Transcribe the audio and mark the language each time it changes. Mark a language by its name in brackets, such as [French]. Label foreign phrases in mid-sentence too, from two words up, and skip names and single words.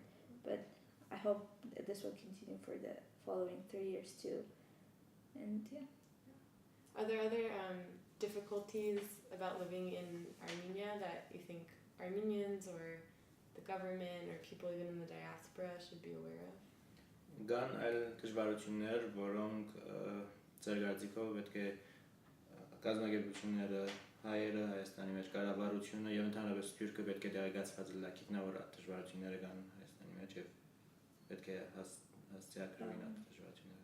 [English] But I hope that this will continue for the following 3 years too. And yeah. Are there other difficulties about living in Armenia that you think Armenians or the government or people even in the diaspora should be aware of? [Armenian] Կան այլ դժվարություններ, որոնք ձեր կարծիքով պետք է կազմակերպությունները, հայերը, Հայաստանի մեջ կառավարությունը եւ ընդհանրապես Սփյուռքը պետք է տեղեկացված լինի, նա որ դժվարությունները կան Հայաստանի մեջ եւ պետք է հասցեակրվին այդ դժվարությունները։